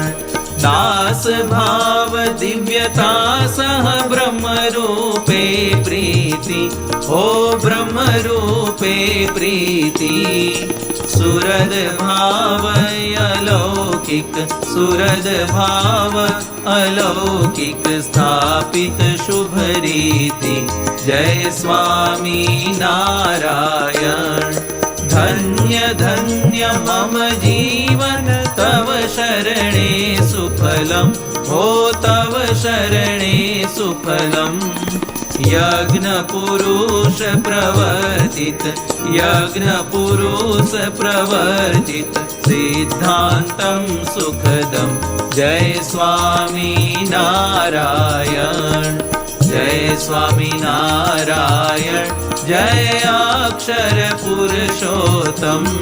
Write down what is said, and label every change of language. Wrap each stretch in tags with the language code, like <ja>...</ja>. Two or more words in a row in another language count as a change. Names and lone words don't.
<gu>દાસ ભાવ દિવ્યતા સહ બ્રહ્મ રૂપે પ્રીતિ ઓ બ્રહ્મ રૂપે પ્રીતિ. સુરદ ભાવ અલૌકિક સુરદ ભાવ અલૌકિક સ્થાપિત શુભ રીતિ જય સ્વામિનારાયણ.</gu> <sa>धन्य धन्य मम जीवन तव शरणे सुफलम् हो तव शरणे सुफलम् यज्ञ पुरुष प्रवर्तित सिद्धान्तं सुखदं जय स्वामी नारायण जय स्वामी नारायण जय अक्षर पुरुषोत्तम</sa>